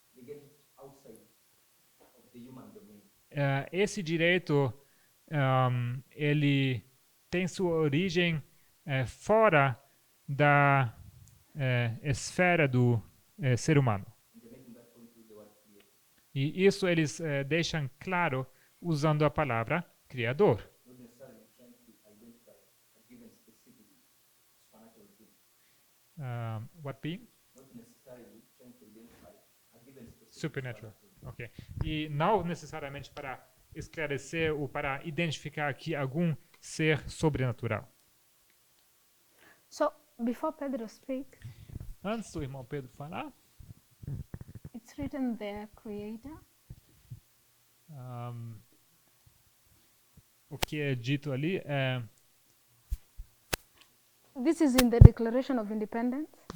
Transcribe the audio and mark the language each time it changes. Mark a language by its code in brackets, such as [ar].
[en] They get it outside of the human domain. [pt] Esse direito ele tem sua origem fora da esfera do ser humano. [en] And they're making that point with the word creator. [pt] E isso eles deixam claro usando a palavra criador. [en] Not necessarily trying to identify a given specific supernatural being. What being? Not necessarily trying to identify a given specific Supernatural. being. Ok. [pt] E não necessariamente para esclarecer ou para identificar aqui algum ser sobrenatural. [en] So before Pedro speaks, [pt] Antes do irmão Pedro falar, [en] it's written there, Creator. [pt] o que é dito ali é [en] This is in the Declaration of Independence.